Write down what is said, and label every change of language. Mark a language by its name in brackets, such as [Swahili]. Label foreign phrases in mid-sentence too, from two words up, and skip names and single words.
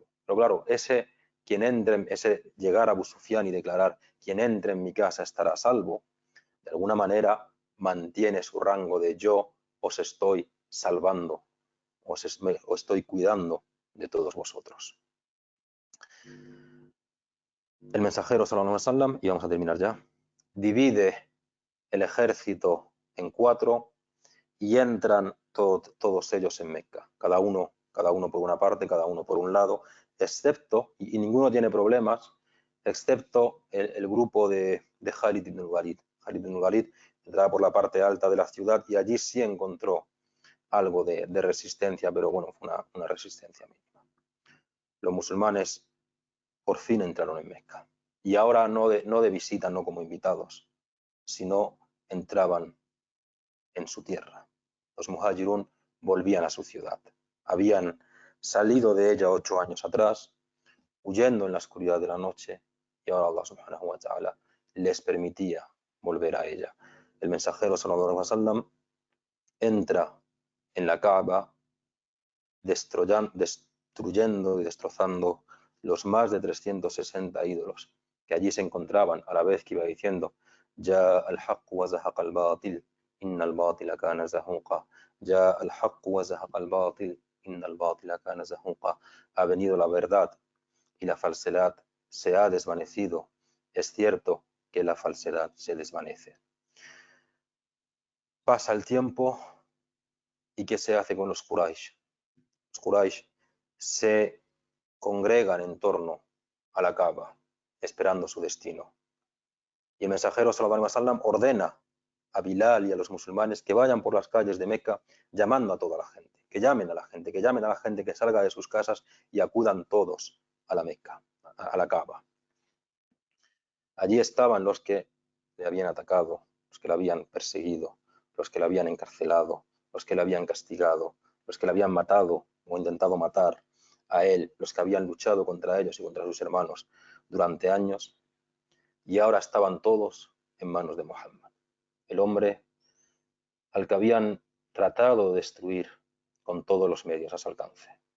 [Spanish] Pero claro, ese llegar a Abu Sufyan y declarar quien entre en mi casa estará a salvo, de alguna manera mantiene su rango de yo os estoy salvando, os estoy cuidando de todos vosotros. El mensajero [Arabic] صلى الله عليه وسلم, [Spanish] y vamos a terminar ya, divide el ejército en 4 y entran todos ellos en Meca, cada uno por una parte, cada uno por un lado, excepto, y ninguno tiene problemas, excepto el grupo de Khalid ibn al-Walid. Khalid ibn al-Walid entraba por la parte alta de la ciudad y allí sí encontró algo de resistencia, pero bueno, fue una resistencia mínima. Los musulmanes por fin entraron en Meca, y ahora no de visita, no como invitados, sino entraban en su tierra. Los muhajirun volvían a su ciudad. Habían salido de ella 8 años atrás, huyendo en la oscuridad de la noche, y ahora Allah [Arabic] سبحانه وتعالى [Spanish] les permitía volver a ella. El mensajero [Arabic] صلى الله عليه وسلم [Spanish] entra en la Kaaba destruyendo y destrozando los más de 360 ídolos que allí se encontraban, a la vez que iba diciendo [Arabic] جاء الحق وزهق الباطل إن الباطل كان زهوقا. جاء الحق وزهق الباطل إن الباطل كان زهوقا. [Spanish] Ha venido la verdad y la falsedad se ha desvanecido. Es cierto que la falsedad se desvanece. Pasa el tiempo, ¿y qué se hace con los Quraysh? Los Quraysh se congregan en torno a la Kaaba, esperando su destino. Y el mensajero [Arabic] صلى الله عليه وسلم [Spanish] ordena a Bilal y a los musulmanes que vayan por las calles de Meca llamando a toda la gente, que llamen a la gente, que salga de sus casas y acudan todos a la Meca, a la Kaaba. Allí estaban los que le habían atacado, los que le habían perseguido, los que le habían encarcelado, los que le habían castigado, los que le habían matado o intentado matar a él, los que habían luchado contra ellos y contra sus hermanos durante años, y ahora estaban todos en manos de Muhammad, el hombre al que habían tratado de destruir con todos los medios a su alcance.